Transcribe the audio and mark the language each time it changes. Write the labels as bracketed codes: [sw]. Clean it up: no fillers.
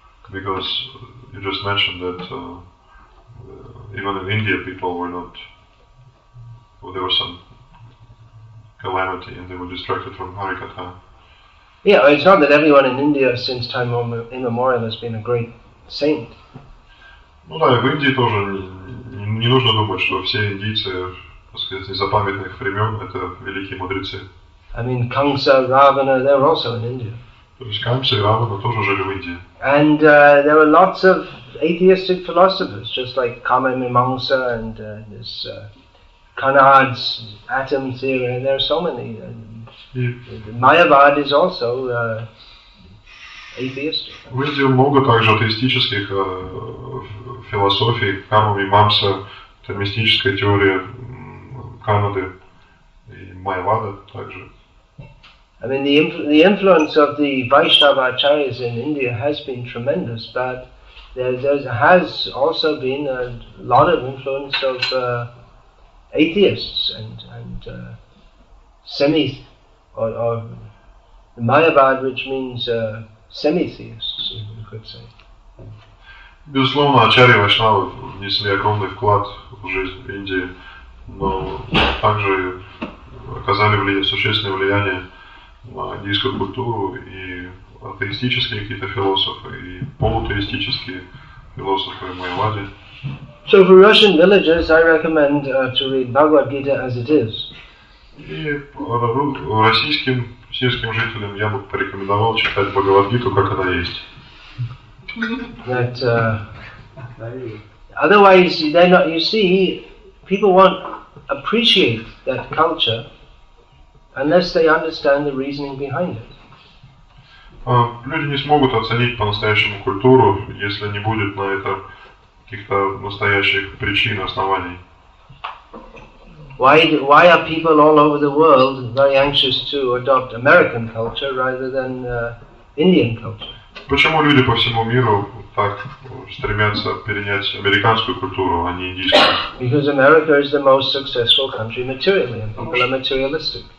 [en] Because you just mentioned that even in India people were not, well, there was some calamity and they were distracted from Harikatha. Yeah, it's not that everyone in India since time immemorial has been a great saint. [ru] Ну да, и в Индии тоже не нужно думать, что все индийцы, так сказать, с незапамятных времен это великие мудрецы. [en] I mean, Kamsa, Ravana, they were also in India. [ru] То есть Камса и Равана тоже жили в Индии. [en] And there were lots of atheistic philosophers, just like Kama Mimamsa and this Kanad's atom theory, and there are so many. Mayavad is also atheistic. [ru] В Индии много также атеистических философий. Кама Мимамса, это мистическая теория Канады и Майявада также. [en] I mean, the influence of the Vaishnava acharyas in India has been tremendous, but there has also been a lot of influence of atheists and semi, or Mayavad, which means semi-theists, you could say. [ru] Безусловно, ачарьи Вайшнавы внесли огромный вклад в жизнь Индии, но также оказали существенное влияние на индийскую культуру и атеистические какие-то философы, и полутеистические философы в Майяваде. [en] So for Russian villagers, I recommend to read Bhagavad Gita as it is. [ru] И российским сельским жителям я бы порекомендовал читать Бхагавад-гиту, как она есть. [en] That otherwise, they're not. You see, people won't appreciate that culture unless they understand the reasoning behind it. [ru] Люди не смогут оценить по-настоящему культуру, если не будет на это каких-то настоящих причин, оснований. [en] why are people all over the world very anxious to adopt American culture rather than Indian culture? [ru] Почему люди по всему миру так стремятся перенять американскую культуру, а не индийскую? [en] Because America is the most successful country materially, and people are materialistic.